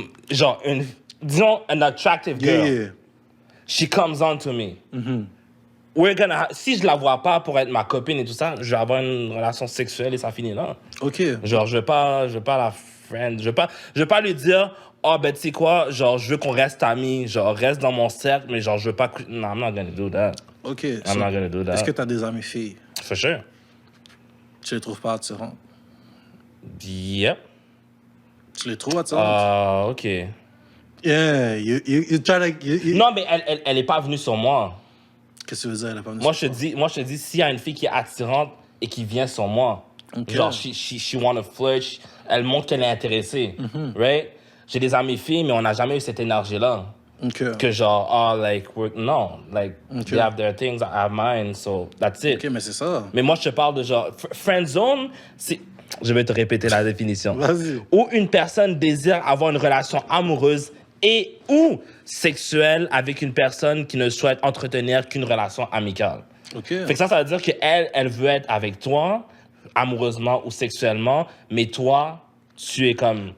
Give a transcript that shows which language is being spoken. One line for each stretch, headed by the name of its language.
French: Genre, disons,
English: an attractive girl. Yeah. She comes on to me.
French: Si je la vois pas pour être ma copine et tout ça, je vais avoir une relation sexuelle et ça finit là. OK. Genre, je vais pas la friend. Je vais pas lui dire, oh, ben, tu sais quoi, genre, je veux qu'on reste amis, genre, reste dans mon cercle, mais genre, je veux pas.
English: No, I'm not gonna do that. OK. I'm not gonna do that.
French: Est-ce que t'as des amies filles?
English: For sure.
French: Tu les trouves pas attirantes?
English: Yep.
French: Tu les trouves attirantes? OK.
English: Yeah, you try to...
French: Non, mais elle est pas venue sur moi. Qu'est-ce que tu veux dire? Elle est pas venue Moi, je te dis, s'il y a une fille qui est attirante et qui vient sur moi, Okay. genre,
English: she wanna flirt,
French: elle montre qu'elle est intéressée, right? J'ai des amies filles, mais on n'a jamais eu cette énergie-là. OK. Que genre, non,
English: like, they have their things, I have mine, so that's it.
French: OK, mais c'est ça. Mais moi, je te parle de genre, friend zone, c'est... Je vais te répéter la définition. Vas-y. Où une personne désire avoir une relation amoureuse et ou sexuelle avec une personne qui ne souhaite entretenir qu'une relation amicale. OK. Fait que ça veut dire qu'elle, elle veut être avec toi, amoureusement ou sexuellement, mais toi, tu es comme...